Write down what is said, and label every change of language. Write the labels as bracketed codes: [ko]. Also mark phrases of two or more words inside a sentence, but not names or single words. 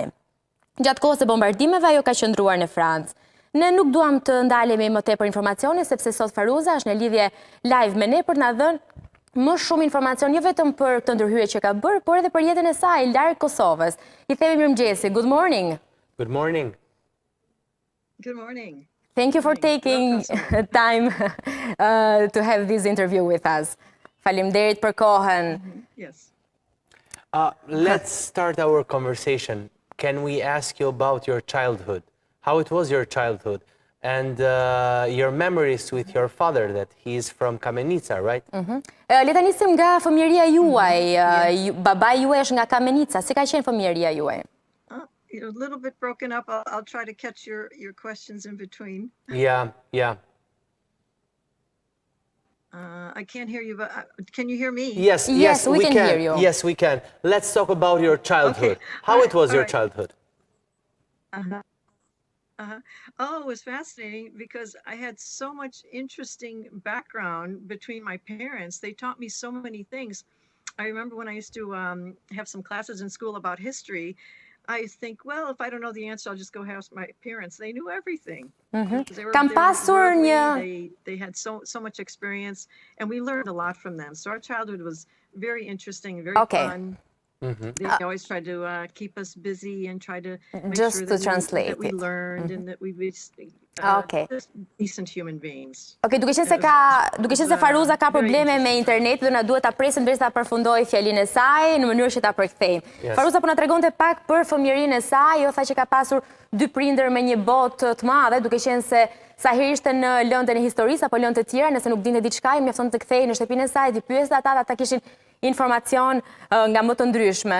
[sq] Gjatë kohës e bombardimeve ajo ka qëndruar në Francë. Ne nuk duam të ndalemi më tepër informacione, sepse sot Faruza është në lidhje live me ne për të na dhënë më shumë informacion, jo vetëm për këtë ndërhyrje që ka bërë, por edhe për jetën e saj larg Kosovës. I themi mirëmëngjesi. [en] Good morning. Good morning. Good morning. Thank you for taking time to have this interview with us. [sq] Faleminderit për kohën. [en] Yes. Let's start our conversation. Can we ask you about your childhood? How it was your childhood? And your memories with your father, that he is from Kamenica, right? [sq] Le ta nisim nga fëmijëria juaj. Babai juaj është nga Kamenica. Si ka qenë fëmijëria juaj? [en] A little bit broken up. I'll try to catch your questions in between. Yeah. I can't hear you, but can you hear me? Yes, we can hear you. Yes, we can. Let's talk about your childhood. Okay. How it was your right. childhood? Oh, it was fascinating because I had so much interesting background between my parents. They taught me so many things. I remember when I used to have some classes in school about history, I think, well, if I don't know the answer, I'll just go ask my parents. They knew everything. [sq] Kam pasur një... [en] They had so much experience, and we learned a lot from them. So our childhood was very interesting, very fun. They always tried to keep us busy and try to make Just sure to that translate we it. learned and that we were just decent human beings. [sq] Duke qenë se Faruza ka probleme me internet dhe na duhet ta presim derisa ta përfundoj fjalinë e saj në mënyrë që ta përkthejmë. Faruza po na tregonte pak për fëmijërinë e saj, jo tha që ka pasur dy prindër me një botë të madhe, duke qenë se sa herë ishte në lëndën e historisë apo lëndë të tjera, nëse nuk dinte diçka, i mjafton të kthehej në shtëpinë e saj, të pyeste ata kishin informacion nga më të ndryshme.